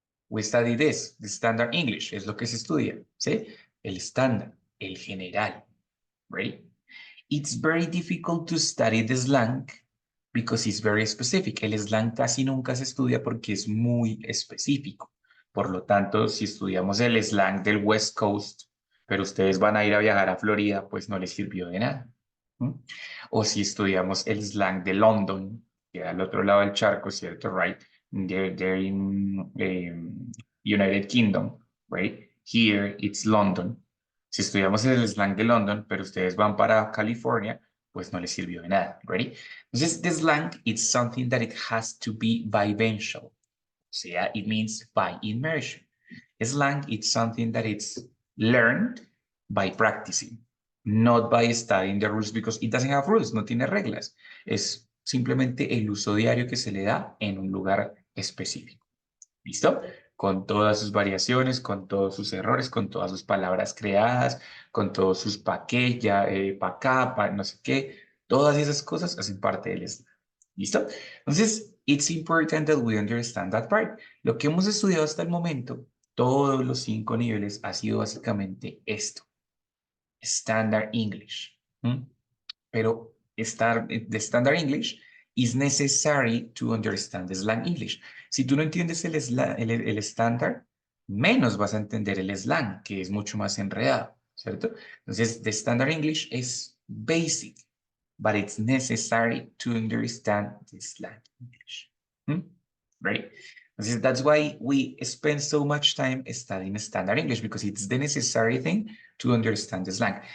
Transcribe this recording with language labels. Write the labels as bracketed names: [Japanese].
[English] We study this, the standard English, [Spanish] es lo que se estudia, [English] ¿sí? [Spanish] El estándar, el general, right? [English] It's very difficult to study the slang because it's very specific. [Spanish] El slang casi nunca se estudia porque es muy específico. Por lo tanto, si estudiamos el slang del West Coast, pero ustedes van a ir a viajar a Florida, pues no les sirvió de nada. ¿Mm? O si estudiamos el slang de London, que al otro lado del charco, ¿cierto? [English] Right? They're in United Kingdom, right? Here it's London. [Spanish] Si estudiamos el slang de London, pero ustedes van para California, pues no les sirvió de nada, ¿ready? [English] Entonces, the slang is something that it has to be vivencial. [Spanish] O sea, [English] it means by immersion. Slang is something that it's learned by practicing, not by studying the rules because it doesn't have rules, [Spanish] no tiene reglas. Es simplemente el uso diario que se le da en un lugar específico. ¿Listo? Con todas sus variaciones, con todos sus errores, con todas sus palabras creadas, con todos sus pa' qué, ya, pa' acá, pa' no sé qué. Todas esas cosas hacen parte del slang. ¿Listo? [English] Entonces, it's important that we understand that part. [Spanish] Lo que hemos estudiado hasta el momento, todos los 5 niveles, ha sido básicamente esto. [English] Standard English. ¿Mm? Pero the Standard English is necessary to understand the slang English. [Spanish] Si tú no entiendes el estándar, menos vas a entender el slang, que es mucho más enredado, ¿cierto? [English] Entonces, the Standard English is basic, but it's necessary to understand the slang English. Hmm? Right? Entonces, that's why we spend so much time studying Standard English, because it's the necessary thing to understand the slang.